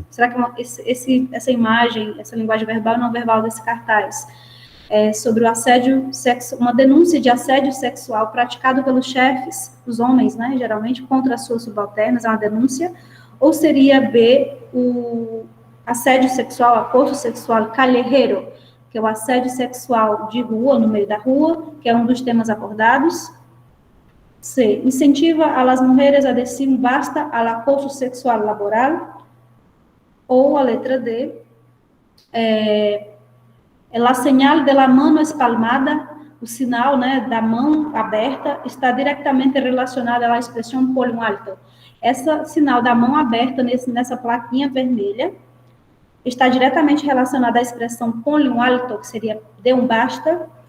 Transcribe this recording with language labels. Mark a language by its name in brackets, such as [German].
[Portuguese] Será que essa imagem, essa linguagem verbal e não verbal desse cartaz é sobre o assédio sexual, uma denúncia de assédio sexual praticado pelos chefes, os homens, né, geralmente, contra as suas subalternas, é uma denúncia, ou seria B, o assédio sexual, [Spanish] acoso sexual callejero, [Portuguese] que é o assédio sexual de rua, no meio da rua, que é um dos temas abordados. [Spanish] C, incentiva a las mujeres a decir un basta al acoso sexual laboral. [Portuguese] Ou a letra D, [Spanish] la señal de la mano espalmada, [Portuguese] o sinal, né, da mão aberta, está diretamente relacionado à expressão por um alto. Essa sinal da mão aberta nessa plaquinha vermelha está diretamente relacionada à expressão [Spanish] ponle um alto, [Portuguese] que seria dê um basta.